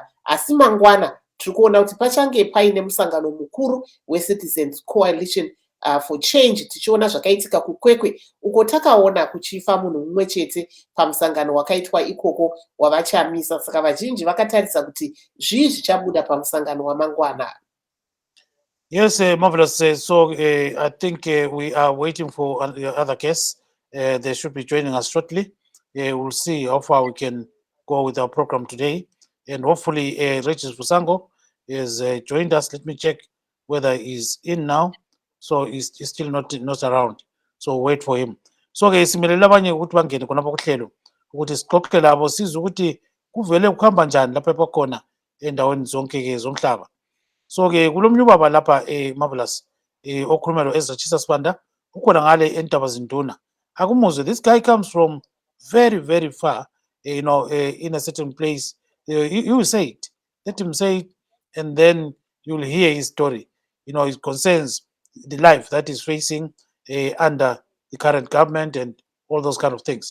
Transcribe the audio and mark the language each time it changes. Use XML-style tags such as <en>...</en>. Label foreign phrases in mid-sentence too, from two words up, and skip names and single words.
<sn>Asi mangwana tiri kuona kuti pachange paine musangano mukuru weCitizens Coalition for Change, tichiona zvakaitika kuKwekwe uko takaona kuchifa munhu mumwe chete pamusangano wakaitwa ikoko wavachamisa. Saka vazhinji vakatarisa kuti zvii zvichabuda pamusangano wamangwana.</sn> <en>Yes, Marvelous. So I think we are waiting for other guests. They should be joining us shortly. We'll see how far we can go with our program today. And hopefully Regis Vusango has joined us. Let me check whether he's in now. So he's still not around. So wait for him.</en> <nd>So simelele abanye ukuthi bangene khonapha kuhlelo ukuthi sixoxe labo sizwe ukuthi kuvele kuhamba njani lapha epakhona endaweni zonke zomhlaba. So kulomnye ubaba lapha Marvelous okhuluma lo Ezra Tshisa Sibanda ukhona ngale eNtaba Zinduna. Akumuzwe,</nd> <en>this guy comes from very, very far, in a certain place. You will say it. Let him say it, and then you'll hear his story. It concerns the life that is facing under the current government and all those kind of things.</en>